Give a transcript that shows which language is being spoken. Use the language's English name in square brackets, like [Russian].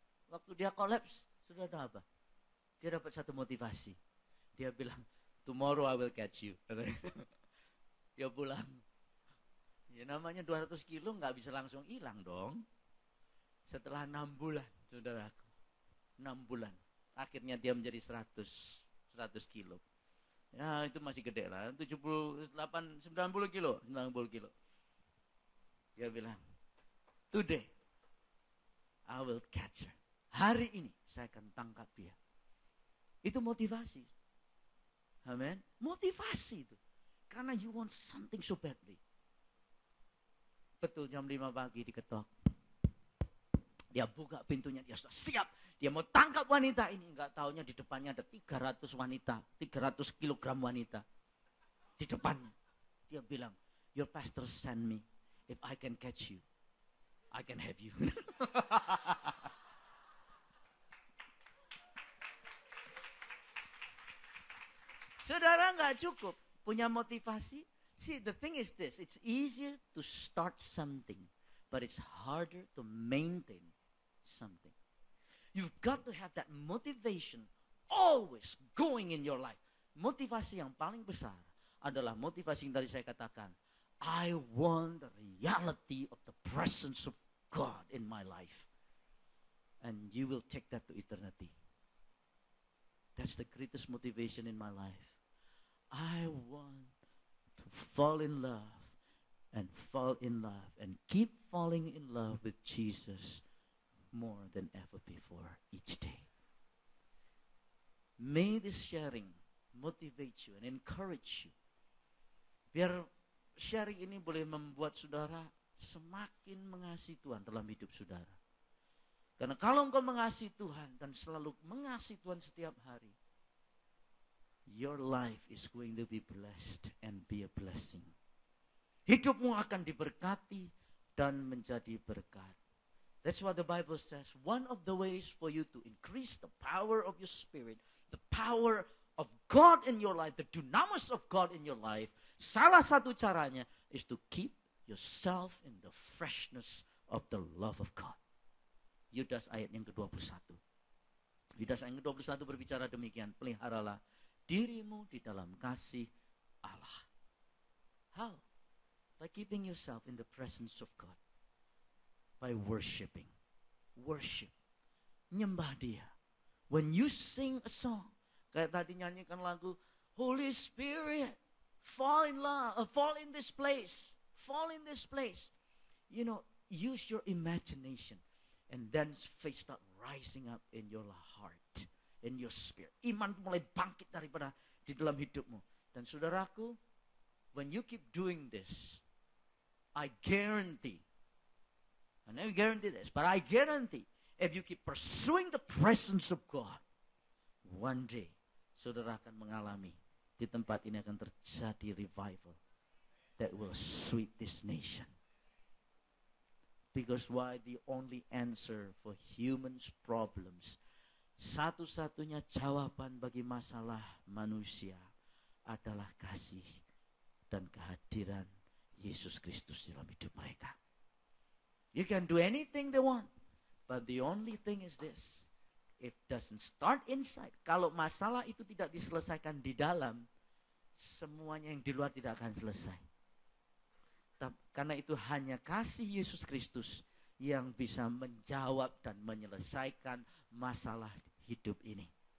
[Indonesian] Waktu dia kolaps, sudah tahu apa? Dia dapat satu motivasi. Dia bilang, [English] tomorrow I will catch you. [Indonesian] Dia pulang. Ya namanya 200 kilo gak bisa langsung hilang dong. Setelah 6 bulan, saudaraku. 6 bulan. Akhirnya dia menjadi 100 kilo. Ya itu masih gede lah. 78, 90 kilo. 90 kilo. Dia bilang, [English] today I will catch her. [Indonesian] Hari ini saya akan tangkap dia. Itu motivasi. Amen. Motivasi itu. [English] Karena you want something so badly. [Indonesian] Betul jam 5 pagi diketok. Dia buka pintunya, dia sudah siap. Dia mau tangkap wanita ini. Enggak taunya di depannya ada 300 wanita. 300 kilogram wanita. Di depannya. Dia bilang, [English] your pastor send me. If I can catch you, I can have you. [Indonesian] Saudara nggak cukup punya motivasi? [English] See, the thing is this, it's easier to start something, but it's harder to maintain something. You've got to have that motivation always going in your life. [Indonesian] Motivasi yang paling besar adalah motivasi yang tadi saya katakan. [English] I want the reality of the presence of God in my life. And you will take that to eternity. That's the greatest motivation in my life. I want to fall in love and fall in love and keep falling in love with Jesus more than ever before each day. May this sharing motivate you and encourage you. [Indonesian] Biar sharing ini boleh membuat saudara semakin mengasihi Tuhan dalam hidup saudara. Karena kalau engkau mengasihi Tuhan dan selalu mengasihi Tuhan setiap hari, [English] your life is going to be blessed and be a blessing. [Indonesian] Hidupmu akan diberkati dan menjadi berkat. [English] That's what the Bible says. One of the ways for you to increase the power of your spirit, the power of God in your life, the dunamis of God in your life, [Indonesian] salah satu caranya [English] is to keep yourself in the freshness of the love of God. [Indonesian] Yudas ayat yang ke-21. Yudas ayat yang ke-21 berbicara demikian, peliharalah dirimu di dalam kasih Allah. [English] How? By keeping yourself in the presence of God. By worshiping. Worship. [Indonesian] Nyembah dia. [English] When you sing a song, [Indonesian] kayak tadi nyanyikan lagu, [English] Holy Spirit, fall in love, fall in this place. Fall in this place. You know, use your imagination. And then faith start rising up in your heart, in your spirit. [Indonesian] Iman mulai bangkit daripada di dalam hidupmu. Dan saudaraku, [English] when you keep doing this, I guarantee, I never guarantee this, but I guarantee, if you keep pursuing the presence of God, one day, [Indonesian] saudara akan mengalami, di tempat ini akan terjadi [English] revival that will sweep this nation. Because why? The only answer for humans' problems, [Indonesian] satu-satunya jawaban bagi masalah manusia adalah kasih dan kehadiran Yesus Kristus dalam hidup mereka. [English] You can do anything they want, but the only thing is this, it doesn't start inside. [Indonesian] Kalau masalah itu tidak diselesaikan di dalam, semuanya yang di luar tidak akan selesai. Karena itu hanya kasih Yesus Kristus yang bisa menjawab dan menyelesaikan masalah hidup ini.